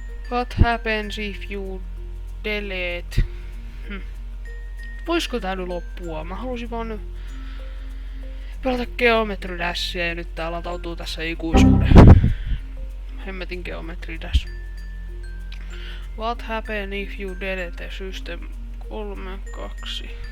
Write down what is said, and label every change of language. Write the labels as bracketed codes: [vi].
[en] What happens if you delete? [fi] Voisiko tää nyt loppua? Mä halusin vaan nyt pelata Geometry Dashia ja nyt tää latautuu tässä ikuisuuden. Hemmetin Geometry Dash. [en] What happens if you delete system 3.2?